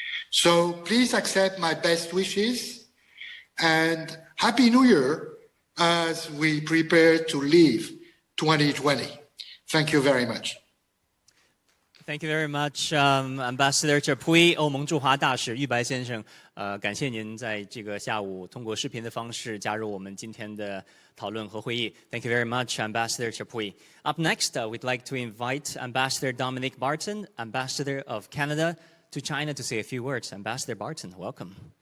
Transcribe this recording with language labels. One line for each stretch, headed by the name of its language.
English: So please accept my best wishes and Happy New Year as we prepare to leave 2020. Thank you very much. Thank you very much, Ambassador Chapuis,
Chinese: 欧盟驻华大使玉白先生。感谢您在这个下午通过视频的方式加入我们今天的讨论和会议。
English: Thank you very much, Ambassador Chapuis. Up next, we'd like to invite Ambassador Dominic Barton, Ambassador of Canada to China, to say a few words. Ambassador Barton, welcome.